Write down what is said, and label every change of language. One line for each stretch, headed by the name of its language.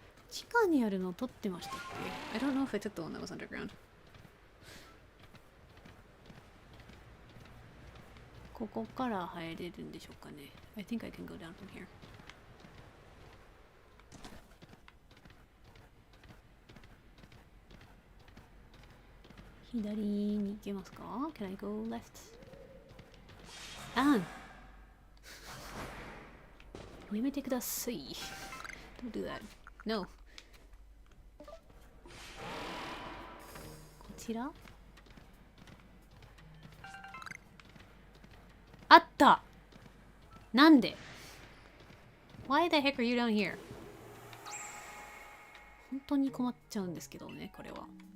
Japanese: 地下にあるの取ってましたっけ？
English: I don't know if I took the one that was underground.
Japanese: ここから入れるんでしょうかね。
English: I think I can go down from here.
Japanese: 左に行けますか？
English: Can I go left?
Japanese: やめてください。
English: Don't do that. No.
Japanese: こちら？あった！なんで？
English: Why the heck are you down here?
Japanese: 本当に困っちゃうんですけどね、これは。